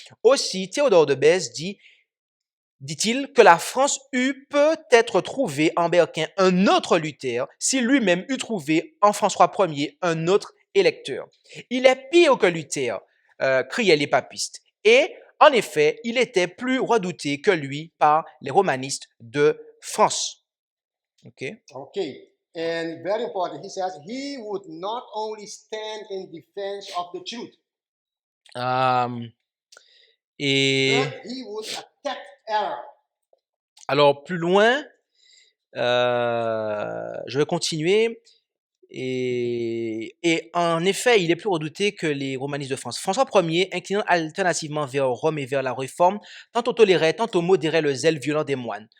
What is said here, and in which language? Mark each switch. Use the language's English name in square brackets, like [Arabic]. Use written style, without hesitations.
[French] Aussi, Théodore de Bèze dit-il que la France eût peut-être trouvé en Berquin un autre Luther si lui-même eût trouvé en François Ier un autre électeur. Il est pire que Luther, criaient les papistes. Et, en effet, il était plus redouté que lui par les romanistes de France. [English] Okay. Okay. And very important, he says he would not only stand in defense of the truth, [French] Et [English] but he would attack error. [French] alors, plus loin, je vais continuer. Et en effet, il est plus redouté que les romanistes de France. François Ier, inclinant alternativement vers Rome et vers la Réforme, tantôt tolérait, tantôt modérait le zèle violent des moines.